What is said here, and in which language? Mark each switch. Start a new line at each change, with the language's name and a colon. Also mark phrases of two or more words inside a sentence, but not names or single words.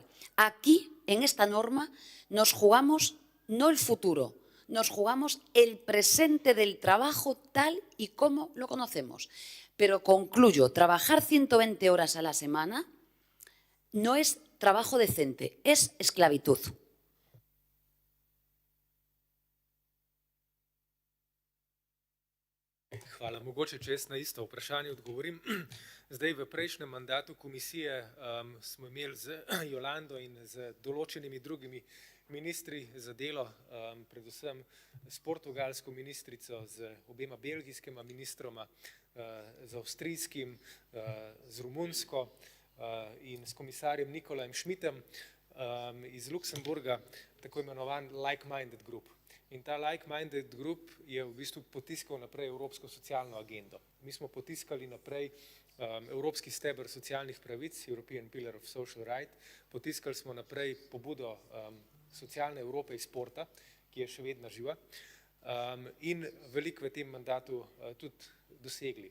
Spanish: Aquí, en esta norma, nos jugamos no el futuro, nos jugamos el presente del trabajo tal y como lo conocemos. Pero concluyo, trabajar 120 horas a la semana no es trabajo decente, es esclavitud.
Slovenian: Hvala. Mogoče, če jaz na isto vprašanje odgovorim. Zdaj, v prejšnjem mandatu komisije smo imeli z Jolando in z določenimi drugimi ministri za delo, predvsem s portugalsko ministrico, z obema belgijskima ministroma, z avstrijskim, z romunsko in s komisarjem Nikolajem Schmidtom iz Luksemburga, tako imenovan
English: like-minded group.
Slovenian: In ta
English: like-minded group
Slovenian: je v bistvu potiskal naprej Evropsko socialno agendo. Mi smo potiskali naprej Evropski steber socialnih pravic,
English: European Pillar of Social Rights,
Slovenian: potiskali smo naprej pobudo socialne Evrope iz Porta, ki je še vedno živa, in veliko v tem mandatu tudi dosegli.